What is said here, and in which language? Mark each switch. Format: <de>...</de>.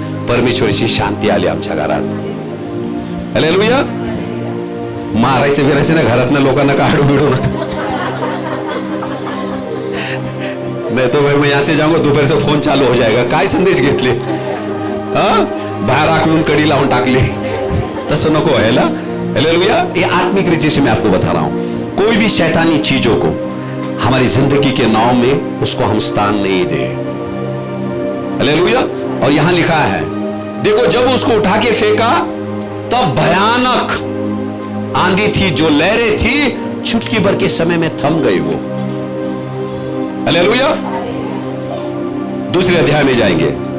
<mr>परमेश्वराची शांती आली आमच्या घरात. हालेलुया. मारायचे फिरायचे ना घरात ना, लोकांना काढू बिडू नका.</mr> <hi>नहीं तो भाई मैं यहां से जाऊंगा, दोपहर से फोन चालू हो जाएगा.</hi> <mr>काय संदेश घेतले, बाहेर आकलून कडी लावून टाकली. तसं नको व्हायला. हालेलुया.</mr> <hi>ये आत्मिक रीति से मैं आपको बता रहा हूं, कोई भी शैतानी चीजों को हमारी जिंदगी के नाव में उसको हम स्थान नहीं दे. हालेलुया. और यहां लिखा है, देखो जब उसको उठा के फेंका तब भयानक आंधी थी, जो लहरें थी चुटकी भर के समय में थम गई वो. हालेलुया. दूसरे अध्याय में जाएंगे.</hi>